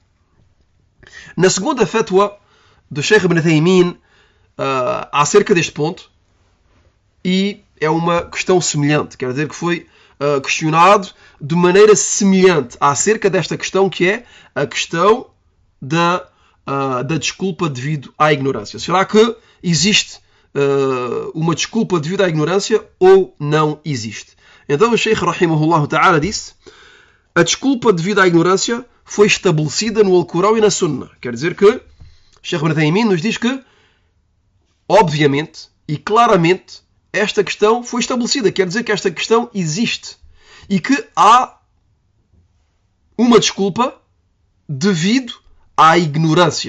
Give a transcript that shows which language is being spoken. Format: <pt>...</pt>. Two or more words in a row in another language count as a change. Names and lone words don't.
<pt>Na segunda fatwa do Sheikh Ibn Uthaymin, acerca deste ponto, e é uma questão semelhante, quer dizer que foi questionado de maneira semelhante acerca desta questão, que é a questão da desculpa devido à ignorância. Será que existe uma desculpa devido à ignorância ou não existe? Então o Sheikh</pt> <ar>رحمه الله تعالى</ar> <pt>disse: a desculpa devido à ignorância foi estabelecida no Alcorão e na Sunna. Quer dizer que o Sheikh Ibn Uthaymin nos diz que, obviamente e claramente, esta questão foi estabelecida. Quer dizer que esta questão existe e que há uma desculpa devido à ignorância.</pt>